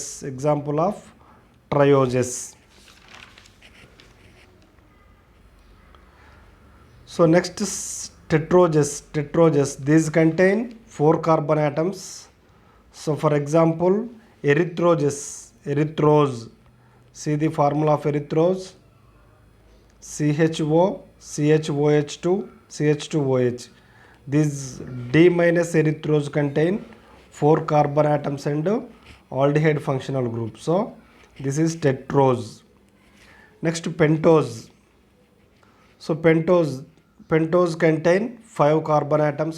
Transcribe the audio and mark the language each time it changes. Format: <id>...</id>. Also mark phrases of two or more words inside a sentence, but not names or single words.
<en>Example of trioses. So next is tetroses. Tetroses. These contain 4 carbon atoms. So for example, erythroses. Erythrose. See the formula of erythrose. CHO, CHOH2, CH2OH. These D minus erythrose contain 4 carbon atoms and aldehyde functional group. So this is tetrose. Next, pentose. So pentose contain 5 carbon atoms.</en>